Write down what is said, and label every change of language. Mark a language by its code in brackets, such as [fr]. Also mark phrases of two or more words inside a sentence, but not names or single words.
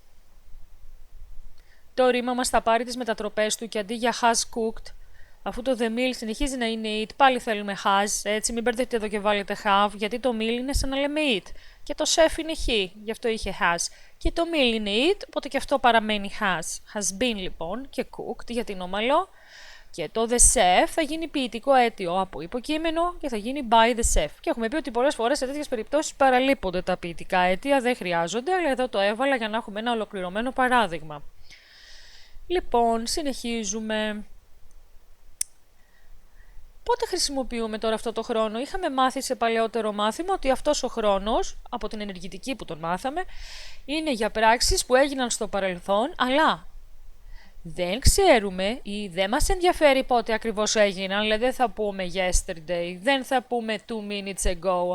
[el] Το ρήμα μας θα πάρει τις μετατροπές του και αντί για [en] has cooked, [el] αφού το [en] the meal [el] συνεχίζει να είναι it, πάλι θέλουμε has, έτσι μην μπερδευτείτε εδώ και βάλετε have, γιατί το meal είναι σαν να λέμε it. Και το chef είναι he, γι' αυτό είχε has. Και το meal είναι it, οπότε και αυτό παραμένει has. [en] Has been [el] λοιπόν και cooked, γιατί είναι ομαλό. Και το [en] the chef [el] θα γίνει ποιητικό αίτιο από υποκείμενο και θα γίνει [en] by the chef. [el] Και έχουμε πει ότι πολλές φορές σε τέτοιες περιπτώσεις παραλείπονται τα ποιητικά αίτια, δεν χρειάζονται, αλλά εδώ το έβαλα για να έχουμε ένα ολοκληρωμένο παράδειγμα. Λοιπόν, συνεχίζουμε. Πότε χρησιμοποιούμε τώρα αυτό το χρόνο? Είχαμε μάθει σε παλαιότερο μάθημα ότι αυτός ο χρόνος, από την ενεργητική που τον μάθαμε, είναι για πράξεις που έγιναν στο παρελθόν, αλλά δεν ξέρουμε ή δεν μας ενδιαφέρει πότε ακριβώς έγιναν, δηλαδή δεν θα πούμε yesterday, δεν θα πούμε [en] 2 minutes ago.